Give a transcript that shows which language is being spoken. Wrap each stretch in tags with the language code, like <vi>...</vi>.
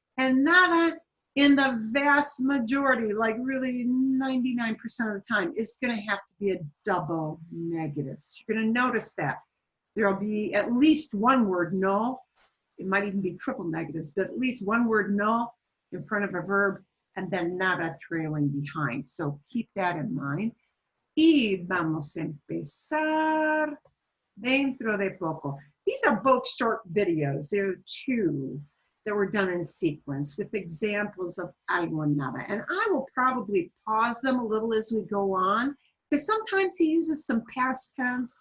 <en>And nada, in the vast majority, like really 99% of the time, is going to have to be a double negative. So you're going to notice that. There'll be at least one word, no. It might even be triple negatives, but at least one word, no, in front of a verb, and then nada trailing behind. So keep that in mind.</en> <es>Y vamos a empezar dentro de poco.</es> <en>These are both short videos. There are two that were done in sequence with examples of algo and nada. And I will probably pause them a little as we go on, because sometimes he uses some past tense.</en>